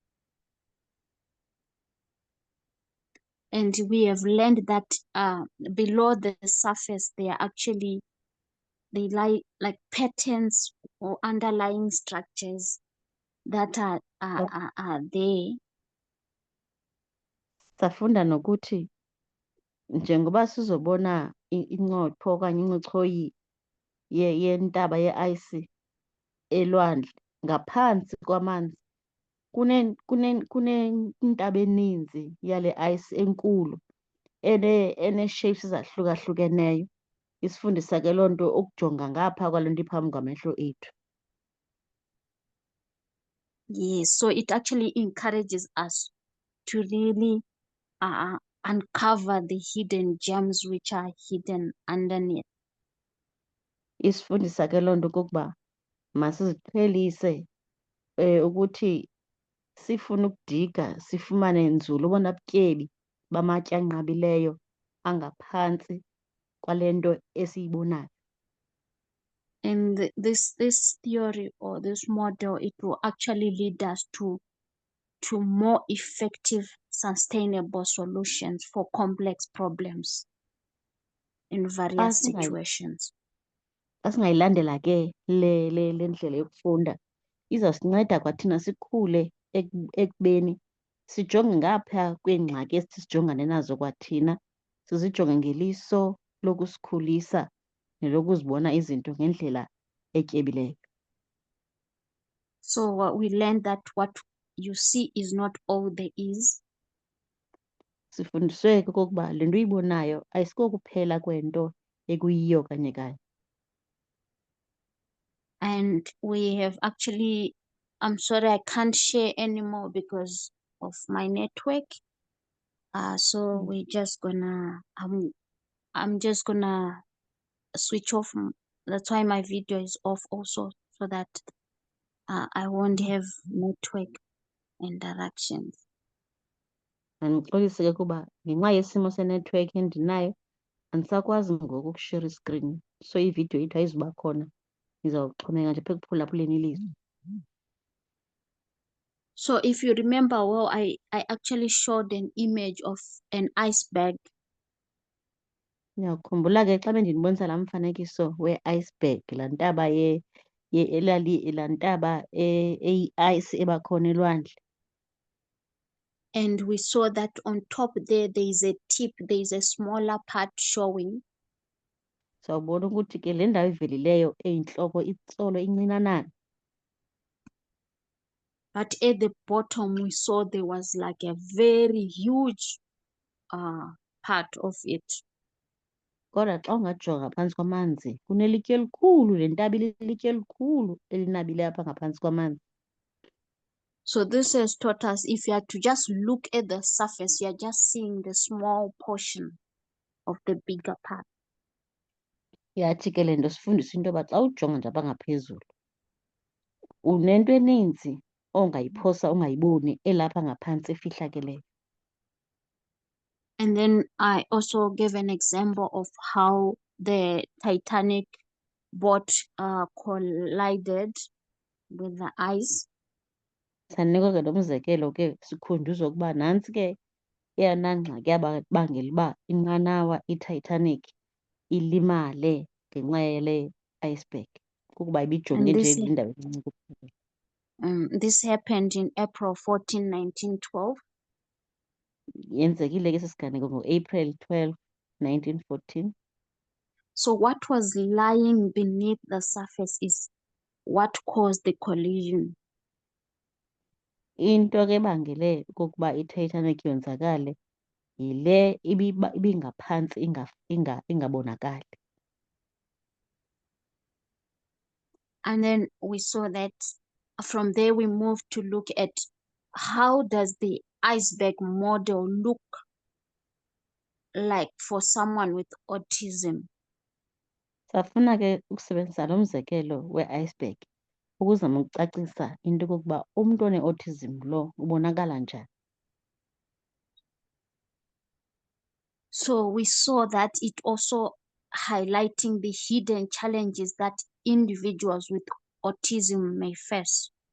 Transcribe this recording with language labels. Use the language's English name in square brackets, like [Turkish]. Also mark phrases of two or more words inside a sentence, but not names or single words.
[English] And we have learned that below the surface, they lie like patterns or underlying structures that are there. [Xhosa] Safunda nokuthi njengoba sizobona incopho okanye incochoyi yentaba ye-ice elwandle ngaphansi kwamanzi kunentaba eninzi yale ice enkulu ene-shapes ezahlukahlukeneyo. Isifundisa ke loo nto ukujonga ngapha kwale nto iphambi kwamehlo ethu. [English] Yes, so it actually encourages us to really uncover the hidden gems which are hidden underneath. [Xhosa] Isifundisa ke loo nto okokuba masiziqhelise ukuthi sifune ukudiga sifumane nzulu obona butyebi bamatye anqabileyo angaphantsi kwale nto esiyibonayo. [English] And this theory or this model, it will actually lead us to more effective, sustainable solutions for complex problems in various situations. [Xhosa] Asingayilandela ke le ndlela yokufunda izawusinceda kwathina sikhule ekubeni sijonge ngapha kweengxaki esithi sijongane nazo kwathina, sizijonge ngeliso lokusikhulisa nelokuzibona izinto ngendlela etyebileyo. [English] So we learned that what you see is not all there is. [Xhosa] Sifundiswe okokuba le nto uyibonayo ayisikokuphela kwento ekuyiyo kanye kanye. [English] And we have actually, I'm sorry, I can't share anymore because of my network. So we're just gonna, I'm just gonna switch off. That's why my video is off also, so that I won't have network interactions. [Xhosa] Andixolise ke kuba ngenxa yesimo senethiwekhi endinayo andisakwazi ngoku ukushare iskrini, so ividiyo yethu ayizuba khona, ndizawuxhomeka nje apha ekuphulaphuleni ilizwi. [English] So if you remember well, I actually showed an image of an iceberg. [Xhosa] Ndiyakhumbula ke xa bendinibonisa laa mfanekiso we-iceberg, laa ntaba laa ntaba eyi-ice ebakhona elwandle. [English] And we saw that on top there is a tip, there is a smaller part showing. [Xhosa] Sawubona ukuthi ke le ndawo ivelileyo eyintloko itsolo incinanana. [English] But at the bottom, we saw there was like a very huge part of it. [Xhosa] Kodwa xa ungajonga phantsi kwamanzi kunelitye elikhulu, le ntaba ilitye elikhulu elinabile apha ngaphantsi kwamanzi. [English] So this has taught us if you are to just look at the surface, you are just seeing the small portion of the bigger part. [Xhosa] Yathi ke le nto sifundisa into yoba xa ujonga nje apha ngaphezulu unento eninzi ongayiphosa ungayiboni elapha ngaphantsi efihlakeleyo. [English] And then I also gave an example of how the Titanic boat collided with the ice. [Xhosa] Sanikwa ke lo mzekelo ke sikhunjuzwa ukuba nantsi ke eyona ngxaki yabangela uba inqanawa iTitanic ilimale ngenxa yale iceberg kukuba ibijonge [English] And [Xhosa] nje le ndawo encinci kuphela. [English] this happened in April 14, 1912. [Xhosa] Yenzekile ke esi siganeko ngo-April 12, 1914. [English] So what was lying beneath the surface is what caused the collision. [Xhosa] Into ke ebangele okokuba iTitanic yonzakale yile ibingaphantsi ingabonakali. [English] And then we saw that from there we moved to look at how does the iceberg model look like for someone with autism. [Xhosa] Safuna ke ukusebenzisa lo mzekelo we-iceberg ukuzama ukucacisa into yokokuba umntu one-autism lo ubonakala njani. [English] So we saw that it also highlighting the hidden challenges that individuals with autism may face.